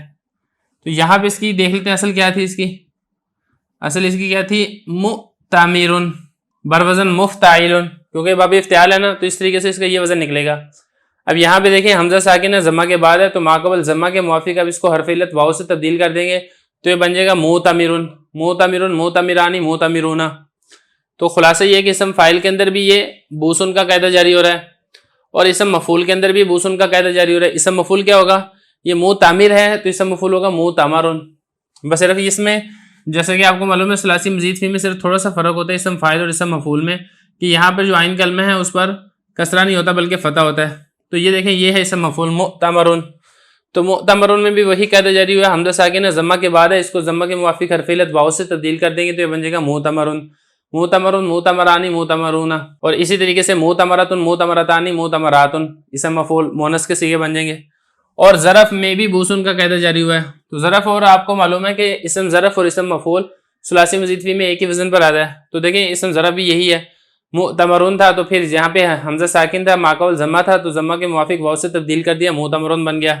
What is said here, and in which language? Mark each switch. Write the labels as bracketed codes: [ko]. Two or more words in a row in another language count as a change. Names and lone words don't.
[ur] تو یہاں پہ اس کی دیکھ لیتے ہیں اصل کیا تھی. اس کی اصل اس کی کیا تھی، [ar] مُتَامِرٌ بروزن مفتعل، [ur] کیونکہ باب افتعال ہے نا تو اس طریقے سے اس کا یہ وزن نکلے گا. اب یہاں پہ دیکھیں حمزہ ساکن ہے، ضمہ کے بعد ہے، تو ماقبل ضمہ کے موافق اب اس کو حرف علت واو سے تبدیل کر دیں گے تو یہ بن جائے گا [ar] مُتَامِرٌ، مُتَامِرٌ، مُتَامِرانی، مُتَامِرُونَ. [ur] تو خلاصہ یہ کہ اسم فاعل کے اندر بھی یہ بوسن کا قاعدہ جاری ہو رہا ہے اور اسم مفعول کے اندر بھی بوسن کا قاعدہ جاری ہو رہا ہے. اسم مفعول کیا ہوگا، یہ مُتَامِر ہے تو اسم مفعول ہوگا مُتَامَرٌ. بس صرف اس میں جیسے کہ آپ کو معلوم ہے ثلاثی مزید فی میں صرف تھوڑا سا فرق ہوتا ہے اسم فاعل اور اسم مفعول میں، کہ یہاں پر جو عین کلمہ ہے اس پر کسرہ نہیں ہوتا بلکہ فتح ہوتا ہے. تو یہ دیکھیں یہ ہے اسم مفعول مؤتمرن. تو مؤتمرن میں بھی وہی قاعدہ جاری ہوا ہے، حمزہ ساکن ہے، ضمہ کے بعد ہے، اس کو ضمہ کے موافق حرف علت واو سے تبدیل کر دیں گے تو یہ بن جائے گا [ar] مؤتمرن، مؤتمرن، مؤتمرانی، مؤتمرون. اور اسی طریقے سے مؤتمرتن، مؤتمرتانی، مؤتمراتن اسم مفعول مؤنث کے صیغے بن جائیں گے. [ur] اور ظرف میں بھی بوسن کا قاعدہ جاری ہوا ہے. تو ظرف اور آپ کو معلوم ہے کہ اسم ظرف اور اسم مفعول ثلاثی مزید فی میں ایک ہی وزن پر آتا ہے. تو دیکھیں اسم ظرف بھی یہی ہے، مؤتمرون تھا تو پھر یہاں پہ حمزہ ساکن تھا، ماقبل ضمہ تھا تو ضمہ کے موافق واو سے تبدیل کر دیا، مؤتمرون بن گیا.